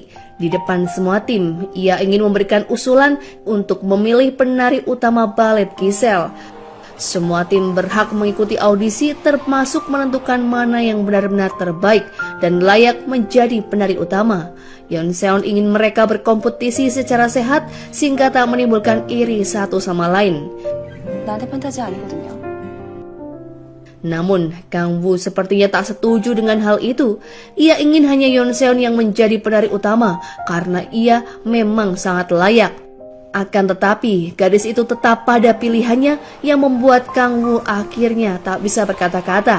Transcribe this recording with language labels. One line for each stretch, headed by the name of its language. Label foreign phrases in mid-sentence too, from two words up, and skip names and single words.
Indonesian: Di depan semua tim, ia ingin memberikan usulan untuk memilih penari utama balet Giselle. Semua tim berhak mengikuti audisi termasuk menentukan mana yang benar-benar terbaik dan layak menjadi penari utama. Yeonseon ingin mereka berkompetisi secara sehat sehingga tak menimbulkan iri satu sama lain.
Korean: 나한테 판타지 아니거든요.
Indonesian: Namun, Kang Woo sepertinya tak setuju dengan hal itu. Ia ingin hanya Yeonseon yang menjadi penari utama karena ia memang sangat layak. Akan tetapi, gadis itu tetap pada pilihannya yang membuat Kang Woo akhirnya tak bisa berkata-kata.